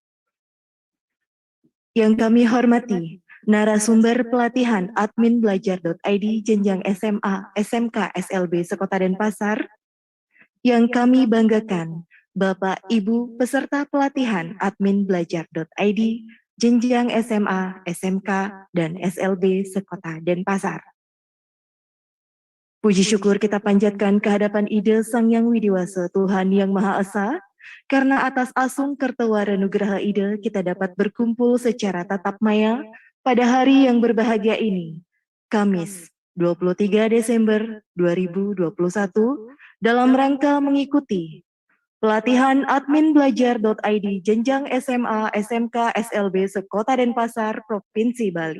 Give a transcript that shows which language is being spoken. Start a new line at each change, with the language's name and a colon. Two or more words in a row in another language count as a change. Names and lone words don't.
Indonesian: yang kami hormati narasumber pelatihan adminbelajar.id jenjang SMA, SMK, SLB Sekota Denpasar, yang kami banggakan Bapak Ibu peserta pelatihan adminbelajar.id jenjang SMA, SMK, dan SLB Sekota Denpasar. Puji syukur kita panjatkan kehadapan Ida Sang Yang Widiwasa Tuhan Yang Maha Esa, karena atas asung kertewara nugraha Ida kita dapat berkumpul secara tatap maya pada hari yang berbahagia ini, Kamis 23 Desember 2021, dalam rangka mengikuti pelatihan adminbelajar.id jenjang SMA, SMK, SLB Sekota Denpasar, Provinsi Bali.